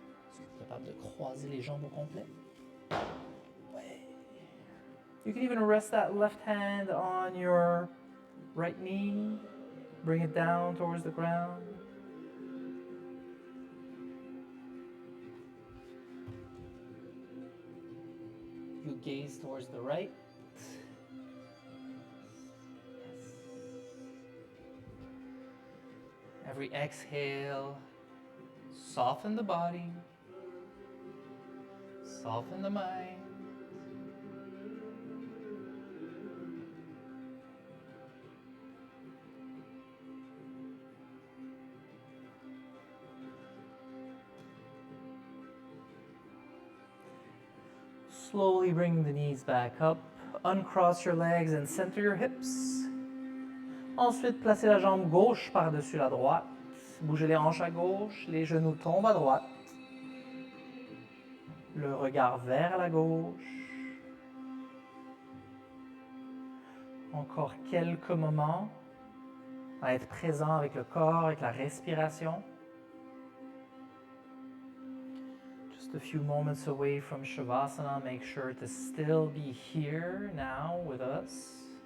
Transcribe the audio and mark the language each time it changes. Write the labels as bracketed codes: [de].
[fr] Est-ce que tu es capable de croiser les jambes au complet? Ouais. [en] You can even rest that left hand on your right knee. Bring it down towards the ground. You gaze towards the right. Yes. Every exhale, soften the body, soften the mind. Slowly bring the knees back up. Uncross your legs and center your hips. [fr] Ensuite, placez la jambe gauche par-dessus la droite. Bougez les hanches à gauche, les genoux tombent à droite. Le regard vers la gauche. Encore quelques moments à être présent avec le corps, avec la respiration. [en] Just a few moments away from Shavasana, make sure to still be here now with us.